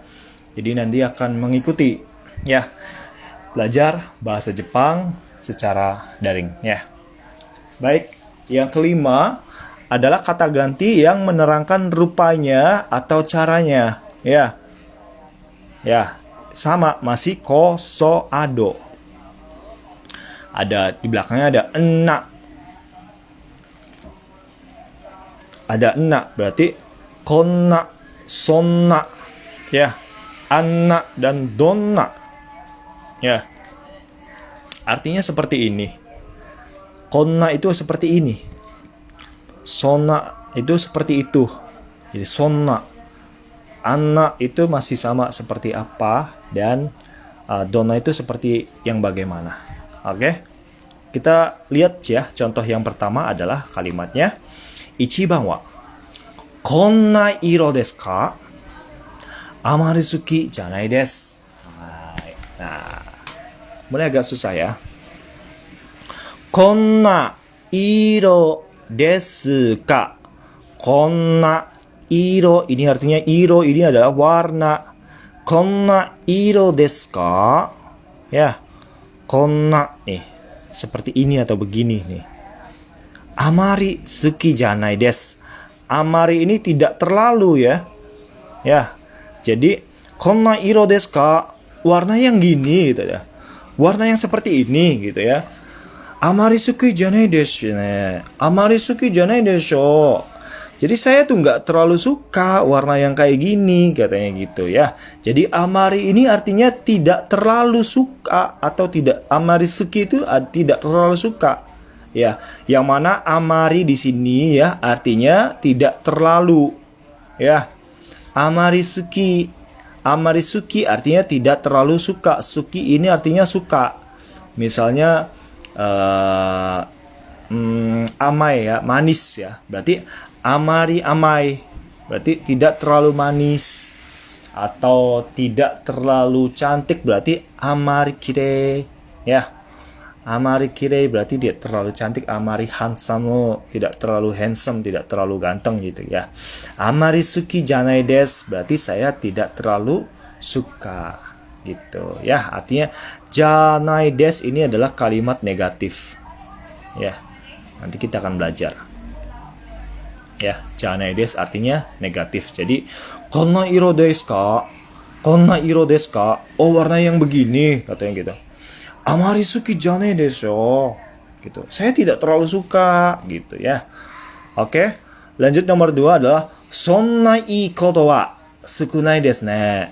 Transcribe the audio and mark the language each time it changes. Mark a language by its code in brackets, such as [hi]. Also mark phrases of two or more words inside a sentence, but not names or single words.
[id] Jadi nanti akan mengikuti ya belajar bahasa Jepang secara daring ya. Baik, yang kelima adalah kata ganti yang menerangkan rupanya atau caranya ya. Ya, sama masih ko so ado. Ada di belakangnya ada enak. Ada enak berarti konna, sonna, ya, anna dan donna, ya. Artinya seperti ini. Konna itu seperti ini. Sonna itu seperti itu. Jadi sonna. Anna itu masih sama seperti apa dan donna itu seperti yang bagaimana. Oke? Kita lihat ya. Contoh yang pertama adalah kalimatnya. [ja] 一番はこんな色ですか? あまり好きじゃないです. [id] Nah, mulai agak susah ya. [ja] こんな色ですか? こんな色 [id] ini artinya iro ini adalah warna. [ja] こんな色ですか? Ya. [id] Konna nih seperti ini atau begini nih. [ja] あまり好きじゃないです. [id] Amari ini tidak terlalu ya. Ya. Jadi [ja] こんな色ですか? [id] Warna yang gini gitu ya. Warna yang seperti ini gitu ya. [ja] あまり好きじゃないですね。あまり好きじゃないです. [id] Jadi saya tuh nggak terlalu suka warna yang kayak gini katanya gitu ya. Jadi amari ini artinya tidak terlalu suka atau tidak. [ja] あまり好き [id] itu tidak terlalu suka. Ya, yang mana amari di sini ya artinya tidak terlalu. Ya. [ja] あまり好き。あまり好き [id] artinya tidak terlalu suka. Suki ini artinya suka. Misalnya amai ya, manis ya. [ja] Berarti あまり甘い. [id] Berarti tidak terlalu manis. Atau tidak terlalu cantik berarti [ja] あまり綺麗 [id] ya. [ja] あまり綺麗 [id] berarti dia terlalu cantik. Amari handsome, tidak terlalu handsome, tidak terlalu ganteng gitu ya. [ja] あまり好きじゃないです [id] berarti saya tidak terlalu suka gitu ya. Artinya [ja] じゃないです [id] ini adalah kalimat negatif ya. Nanti kita akan belajar ya. [ja] じゃないです [id] artinya negatif. Jadi [ja] こんな色ですか、こんな色ですか, [id] oh warna yang begini katanya gitu. [ja] あまり好きじゃないです gitu. [id] Saya tidak terlalu suka gitu ya. Oke. Lanjut nomor 2 adalah [ja] そんないいことは少ないですね.